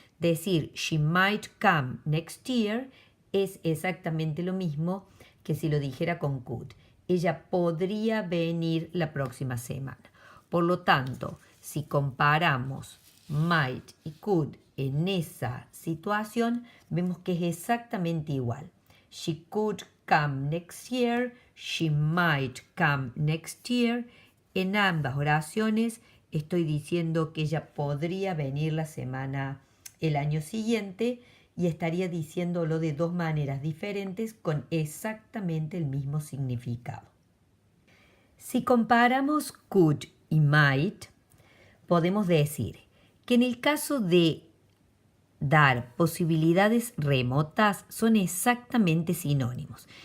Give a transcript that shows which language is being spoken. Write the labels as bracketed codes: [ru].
[es] Decir [en] she might come next year [es] es exactamente lo mismo que si lo dijera con could. Ella podría venir la próxima semana. Por lo tanto, si comparamos might y could en esa situación, vemos que es exactamente igual. [en] She could come next year, she might come next year. [es] En ambas oraciones estoy diciendo que ella podría venir el año siguiente y estaría diciéndolo de dos maneras diferentes con exactamente el mismo significado. Si comparamos could y might, podemos decir que en el caso de dar posibilidades remotas son exactamente sinónimos.